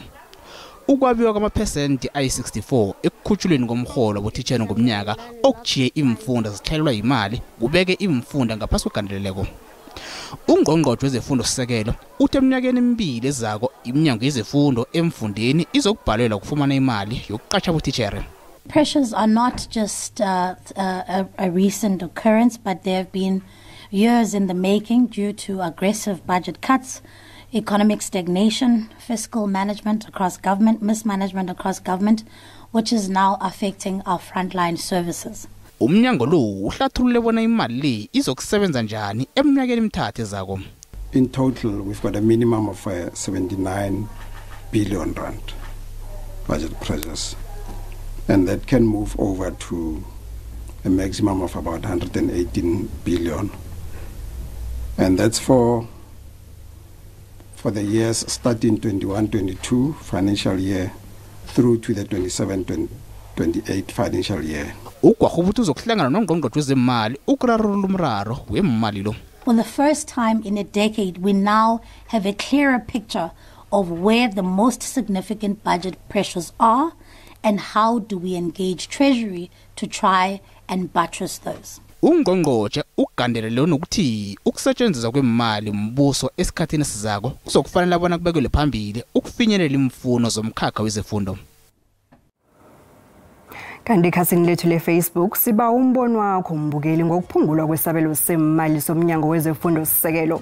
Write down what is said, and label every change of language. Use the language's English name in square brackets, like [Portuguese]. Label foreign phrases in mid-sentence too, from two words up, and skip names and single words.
[South Ndebele] Ukwabiwa kwamaphesenti ayi-64 ekukhutshulweni komrholo wabotitjhere ngomnyaka okujiye imfunda zihlelelwa yimali kubeke imfunda ngaphasi kwegandeleleko. Ungqongqotjhe wezefundo sisekelo uthe eminyakeni emibili ezako iminyango yezefundo emfundeni izokubhalelwa ukufumana imali yokuqatjha abotitjhere. [English] Pressures are not just a recent occurrence, but they have been years in the making due to aggressive budget cuts, economic stagnation, fiscal management across government, mismanagement across government, which is now affecting our frontline services. [South Ndebele] Umnyango lo uhlathulule bona imali le izokusebenza njani eminyakeni emithathu ezako. [English] In total, we've got a minimum of 79 billion rand budget pressures, and that can move over to a maximum of about 118 billion, and that's for the years starting 21-22 financial year through to the 27-28 financial year. [South Ndebele] Ugwarube uzokuhlangana noNgqongqotjhe wezemali ukurarulula umraro wemali lo. [English] For the first time in a decade, we now have a clearer picture of where the most significant budget pressures are and how do we engage Treasury to try and buttress those. [South Ndebele] Ungqongqotjhe ugandelele nokuthi ukusetshenziswa kwemali umbuso esikhathini sizako kuzokufanele bona kubekelwe phambili ukufinyelela imfuno zomkhakha wezefundo. Kanti ekhasini lethu le-Facebook siba umbono wakho mbukeli ngokuphungulwa kwesabelo semali somnyango wezefundo sisekelo.